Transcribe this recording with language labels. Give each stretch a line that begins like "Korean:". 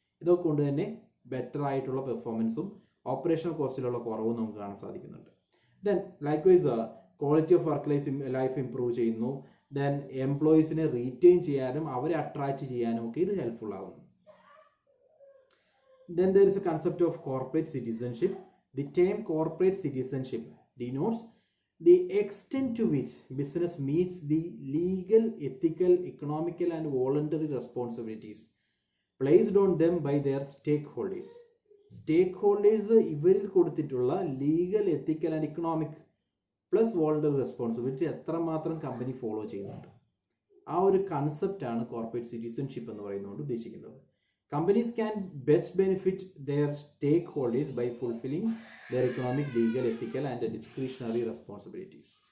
Malayalam: ഇതൊക്കെ കൊണ്ട് തന്നെ ബെറ്റർ ആയിട്ടുള്ള പെർഫോമൻസും ഓപ്പറേഷണൽ കോസ്റ്റിലുള്ള കുറവും നമുക്ക് കാണാൻ സാധിക്കുന്നുണ്ട്. Then likewise quality of work life improve ചെയ്യുന്നു. ദെൻ എംപ്ലോയീസിനെ റീറ്റെയിൻ ചെയ്യാനും അവരെ അട്രാക്ട് ചെയ്യാനും ഒക്കെ ഇത് ഹെൽപ്ഫുൾ ആകുന്നു.
English: Then there is a concept of corporate citizenship. The term corporate citizenship denotes the extent to which business meets the legal, ethical, economical and voluntary responsibilities placed on them by their stakeholders.
Malayalam: Stakeholders ഇവരിൽ കൊടുത്തിട്ടുള്ള legal, ethical and economic plus voluntary responsibility എത്രമാത്രം company follow ചെയ്യുന്നുണ്ട്, ആ ഒരു concept ആണ് corporate citizenship എന്ന് പറയുന്നതുകൊണ്ട് ഉദ്ദേശിക്കുന്നത്.
English: Companies can best benefit their stakeholders by fulfilling their economic, legal, ethical and discretionary responsibilities.